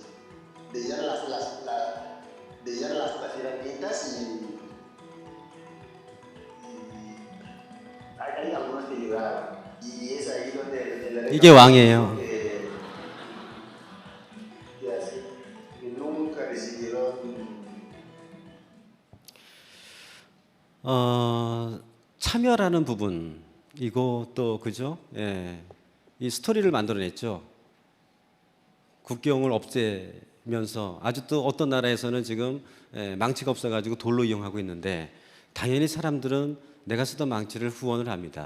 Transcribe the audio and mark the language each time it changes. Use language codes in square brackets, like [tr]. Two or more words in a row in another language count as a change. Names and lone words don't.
[es] De llegar a las herramientas y hay algunos que llegaron. Y es ahí donde [ko] 이게 왕이에요. [es] que nunca recibieron [ko] 참여 참여라는 부분 이거 또 그죠? 예. 이 스토리를 만들어냈죠. 국경을 없애면서 아주 또 어떤 나라에서는 지금 망치가 없어가지고 돌로 이용하고 있는데 당연히 사람들은 내가 쓰던 망치를 후원을 합니다.